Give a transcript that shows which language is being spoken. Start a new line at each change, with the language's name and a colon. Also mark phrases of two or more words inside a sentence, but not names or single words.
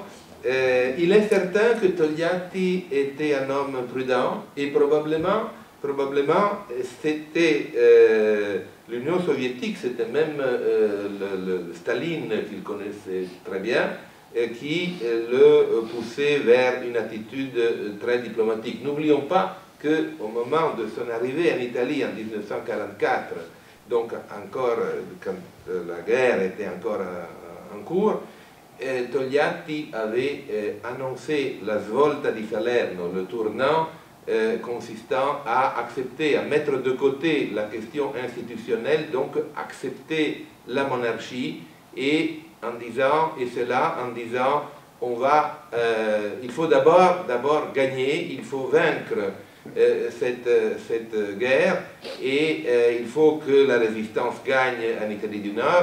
French: Il est certain que Togliatti était un homme prudent et probablement c'était l'Union soviétique, c'était même le Staline qu'il connaissait très bien, qui le poussait vers une attitude très diplomatique. N'oublions pas qu'au moment de son arrivée en Italie en 1944, donc encore quand la guerre était encore en cours, Togliatti avait annoncé la
Italian: svolta di Salerno,
French: le tournant consistant à accepter, à mettre de côté la question institutionnelle, donc accepter la monarchie, et en disant, il faut d'abord gagner, il faut vaincre cette guerre, et il faut que la résistance gagne en Italie du Nord.